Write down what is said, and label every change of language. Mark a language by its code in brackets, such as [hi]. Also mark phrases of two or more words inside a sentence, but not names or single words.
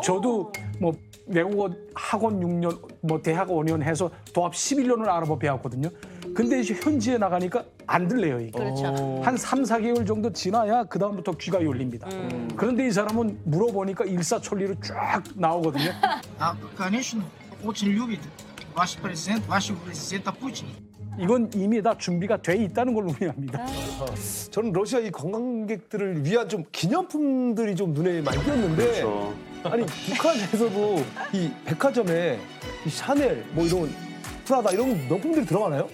[ko] 저도 뭐 외국어 학원 6년, 뭐 대학 5년 해서 도합 11년을 아랍어 배웠거든요. 근데 이제 현지에 나가니까 안 들려요, 이게. 그렇죠. 한 3, 4개월 정도 지나야 그다음부터 귀가 열립니다. 그런데 이 사람은 물어보니까 일사천리로 쫙 나오거든요. [ru] Конечно, очень любит ваш президент Путин. [ko] 이건 이미 다 준비가 돼 있다는 걸 의미합니다. 저는 러시아 이 관광객들을 위한 좀 기념품들이 좀 눈에 많이 띄었는데 그렇죠. 아니 북한에서도 이 백화점에 이 샤넬 뭐 이런 프라다 이런 명품들이 들어가나요?